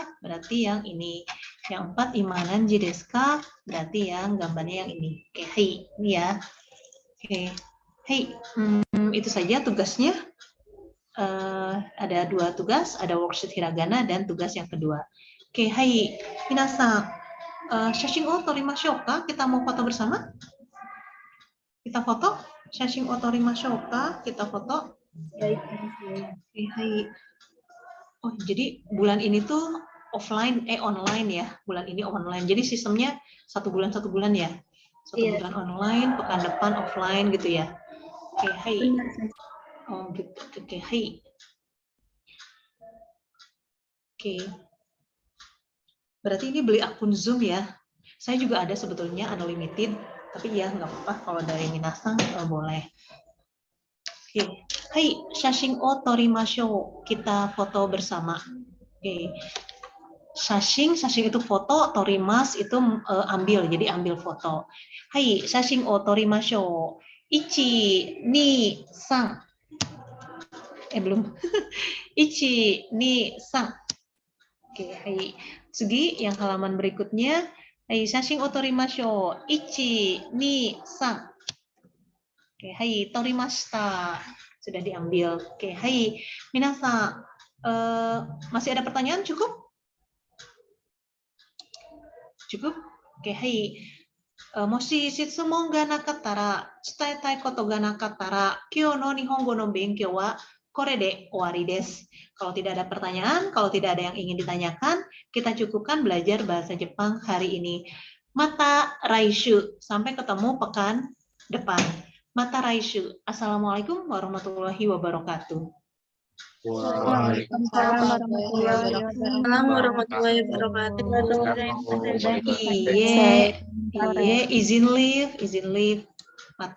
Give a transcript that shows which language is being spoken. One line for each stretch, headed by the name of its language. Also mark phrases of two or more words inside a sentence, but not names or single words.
Indonesian: Berarti yang ini. Yang 4
Japanese: 今何時ですか?
Indonesian: Berarti yang gambarnya yang ini. Oke, hai, ini ya. Oke. Hai, itu saja tugasnya. Ada 2 tugas, ada worksheet hiragana dan tugas yang kedua. Oke,
Japanese: はい、皆さん、写真を撮りましょうか?
Indonesian: Kita mau foto bersama? Kita foto?
Japanese: 写真を撮りましょうか?
Indonesian: Kita foto? Oke, hai. Oh, jadi bulan ini tuh online ya. Bulan ini online. Jadi sistemnya 1 bulan ya. 1 bulan online, pekan depan offline gitu ya. Oke, hai. Oh gitu, oke, hai. Oke. Berarti ini beli akun Zoom ya. Saya juga ada sebetulnya unlimited, tapi ya nggak apa-apa kalau dari minasan boleh. Oke,
Japanese: はい、写真を撮りましょう.
Indonesian: Kita foto bersama. Oke. Shashin itu foto, torimas itu ambil, jadi ambil foto.
Japanese: はい、写真を撮りましょう.
Indonesian: 1, 2, 3. Belum. 1, 2, 3. Oke, hai. Sugi, yang halaman berikutnya.
Japanese: はい、写真を撮りましょう.
Indonesian: 1, 2, 3. Oke, hai, torimashita. Sudah diambil. Oke, hai. Minasan, masih ada pertanyaan? Cukup? Cukup? Oke, hai.
Japanese: もし質問がなかったら、伝えたいことがなかったら, 今日の日本語の勉強はこれで終わりです.
Indonesian: Kalau tidak ada pertanyaan, kalau tidak ada yang ingin ditanyakan, kita cukupkan belajar bahasa Jepang hari ini.
Japanese: また来週.
Indonesian: Sampai ketemu pekan depan.
Japanese: また来週.
Arabic: السلام عليكم ورحمة الله وبركاته. وعليكم السلام ورحمة الله وبركاته.
Indonesian: Iye, izin live.
Japanese: Mata